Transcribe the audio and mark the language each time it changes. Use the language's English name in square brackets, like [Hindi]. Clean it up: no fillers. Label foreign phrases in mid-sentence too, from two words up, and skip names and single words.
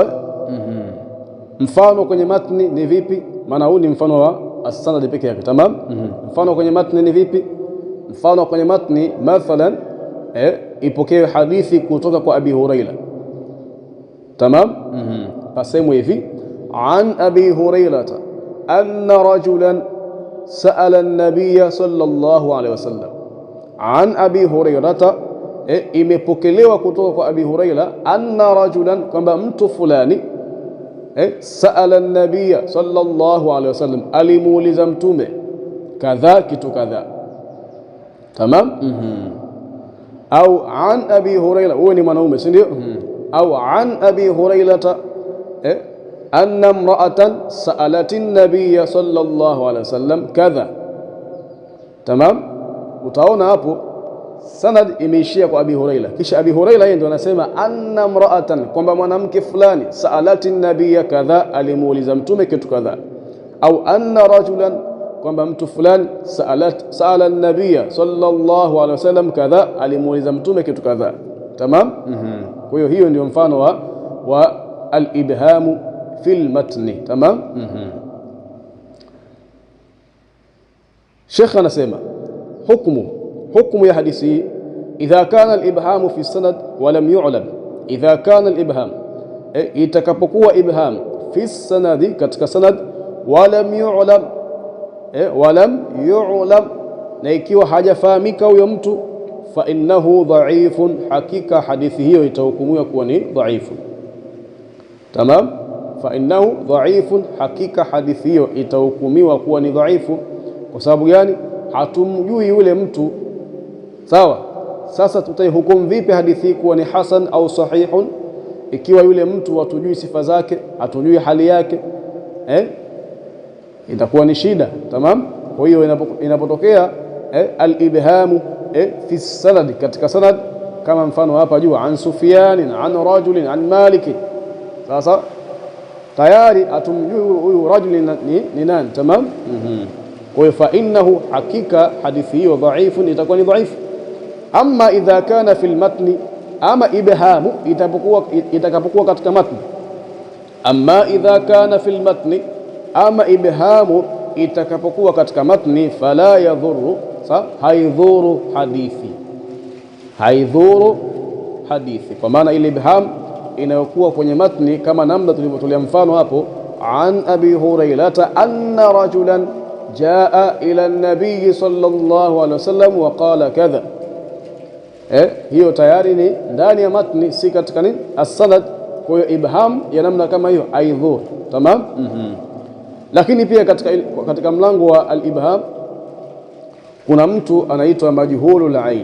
[Swahili] Mfano kwenye matni ni vipi? Maana huu ni mfano wa as-sanad pekee yake. Tamam. Mfano kwenye matni ni vipi? Mfano kwenye matni, mathalan, ipokewe hadithi kutoka kwa Abi Huraira. Tamam. Pasemu hivi, [Arabic] عن أبي هريرة أن رجلا سأل النبي صلى الله عليه وسلم. عن أبي هريرة, [Swahili] imepokelewa kutoka kwa Abi Huraira, [Arabic] أن رجلا, [Swahili] kwamba mtu fulani, [Arabic] سأل النبي صلى الله عليه وسلم, [Swahili] alimuuliza mtume kadha, kitu kadha. Tamam. Au an Abi Huraira, huyo ni mwanaume, si ndio? [Arabic] Au عن أبي هريرة أن امرأة سألت النبي صلى الله عليه وسلم كذا. Tamam. [Swahili] Utaona hapo sanad imeishia kwa Abi Huraira, kisha Abi Huraira yeye ndo anasema [Arabic] أن امرأة, [Swahili] kwamba mwanamke fulani, [Arabic] سألت النبي كذا, [Swahili] alimuuliza mtume kitu kadha. Au [Arabic] أن رجلا, [Swahili] kwamba mtu fulani, [Arabic] سأل النبي صلى الله عليه وسلم كذا, [Swahili] alimuuliza mtume kitu kadha. Tamam. Kwa hiyo ndio mfano wa [Arabic] الإبهام في المتن. [Swahili] Tamam. Sheikh anasema hukumu ya hadithi, [Arabic] إذا كان الإبهام في سند ولم يعلم, إذا كان الإبهام, [Swahili] itakapokuwa [Arabic] إبهام في سند, [Swahili] katika sanad, [Arabic] ولم يعلم, [Swahili] na ikiwa hajafahamika huyo mtu, [Arabic] فإنه ضعيف, [Swahili] hakika hadithi hiyo itahukumiwa kuwa ni dhaifu. Tamam. [Arabic] فإنه ضعيف, [Swahili] hakika hadithi hiyo itahukumiwa kuwa ni dhaifu. Kwa sababu gani? Hatumjui yule mtu. Sawa. Sasa tutaihukumu vipi hadithi kuwa ni hasan au sahihun ikiwa yule mtu hatujui sifa zake, hatujui hali yake? Itakuwa ni shida. Tamam. Kwa hiyo inapotokea [Arabic] الإبهام في سند, [Swahili] katika sanad, kama mfano hapa juu, [Arabic] عن سفيان عن رجل عن مالك, [Swahili] sasa tayari atumjui huyu rajul ni nani. Tamam. Kwa hiyo [Arabic] فإنه, [Swahili] hakika hadithi hiyo dhaifun, itakuwa ni dhaifu. [Arabic] أما إذا كان في المتن, [Swahili] ama ibhamu itakapokuwa katika matni. [Arabic] أما إذا كان في المتن, [Swahili] ama ibhamu itakapokuwa katika matni, [Arabic] فلا يضر, [Swahili] haidhuru hadithi, kwa maana ile ibham inayokuwa kwenye matni, kama namna tulivyotolea mfano hapo, [Arabic] عن أبي هريرة أن رجلا جاء إلى النبي صلى الله عليه وسلم وقال كذا, [Swahili] hiyo tayari ni ndani ya matni, si katika nini as-sanad. Kwa hiyo ibham ya namna kama hiyo haidhuru. Tamam. Lakini pia katika mlango wa al-ibham kuna mtu anaitwa [Arabic] مجهول العين.